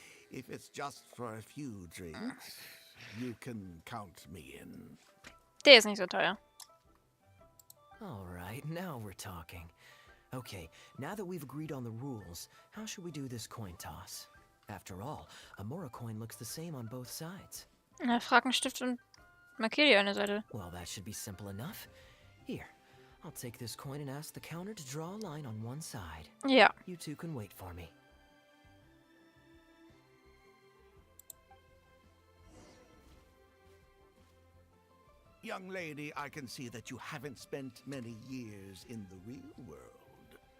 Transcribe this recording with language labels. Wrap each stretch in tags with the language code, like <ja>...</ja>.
<en>If it's just for a few drinks, you can count me in.</en> <de>Der ist nicht so teuer.</de> <en>All right, now we're talking. Okay, now that we've agreed on the rules, how should we do this coin toss? After all, a Mora coin looks the same on both sides.</en> <de>Na, frag einen Stift und markier die eine Seite.</de> <en>Well, that should be simple enough. Here, I'll take this coin and ask the counter to draw a line on one side.</en> <de>Ja.</de> <en>You two can wait for me. Young lady, I can see that you haven't spent many years in the real world.</en>